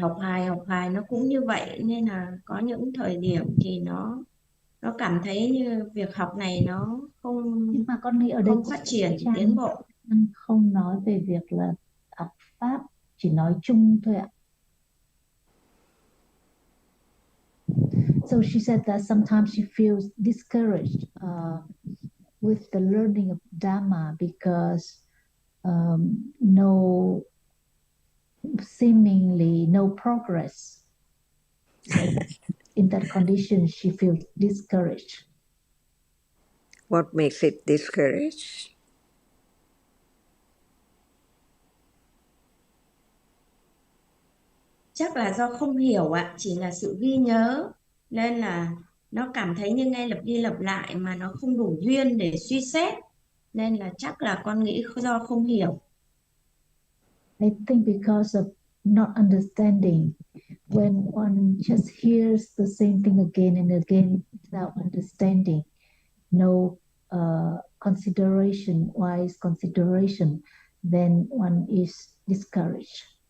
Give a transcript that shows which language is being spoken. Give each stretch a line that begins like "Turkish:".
Vietnamese: học hài nó cũng như vậy, nên là có những thời điểm thì nó cảm thấy như việc học này nó Nhưng mà con nghĩ ở đây không phát triển Trang tiến bộ. không nói về việc là học pháp, chỉ nói chung thôi ạ.
English: So she said that sometimes she feels discouraged with the learning of Dhamma because seemingly no progress. So in that condition, she feels discouraged. What makes it discouraged?
Vietnamese: Chắc là do không hiểu ạ, chỉ là sự ghi nhớ, nên là nó cảm thấy như ngay lặp đi lặp lại mà nó không đủ duyên để suy xét, nên là chắc là con nghĩ do không hiểu.
English: I think because of not understanding, when one just hears the same thing again and again without understanding, no consideration, wise consideration, then one is discouraged.